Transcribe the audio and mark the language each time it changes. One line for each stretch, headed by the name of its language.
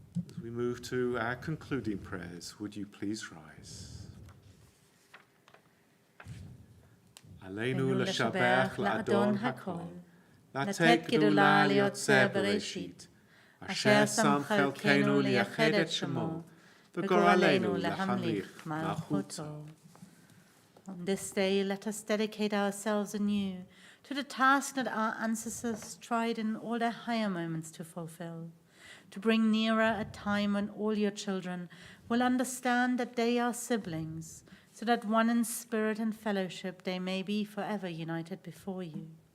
English: As we move to our concluding prayers, would you please rise?
Hebrew: עלינו לשבח לאדון הכל, לתת גדולה ליוצר בראשית, אשר שם חלקנו לייחד את שמו, וגורלנו להמליך מלכותו.
English: On this day, let us dedicate ourselves anew to the task that our ancestors tried in all their higher moments to fulfill, to bring nearer a time when all your children will understand that they are siblings, so that one in spirit and fellowship they may be forever united before you.